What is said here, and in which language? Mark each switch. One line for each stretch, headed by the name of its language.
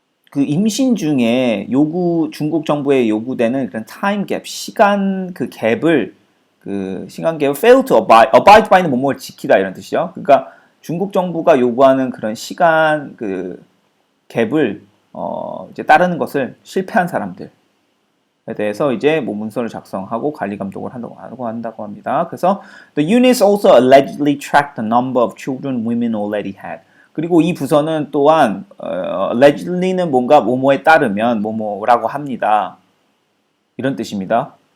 Korean: 그 임신 중에 중국 정부에 요구되는 그런 타임 갭, 시간 그 갭을
English: fail to abide by
Korean: 는 뭐뭐를 지키다 이런 뜻이죠. 그러니까 중국 정부가 요구하는 그런 시간 그 갭을 이제 따르는 것을 실패한 사람들에 대해서 이제 뭐 문서를 작성하고 관리 감독을 한다고 합니다. 그래서
English: the units also allegedly tracked the number of children women already had.
Korean: 그리고 이 부서는 또한 allegedly는 뭔가 뭐뭐에 따르면 뭐뭐라고 합니다. 이런 뜻입니다.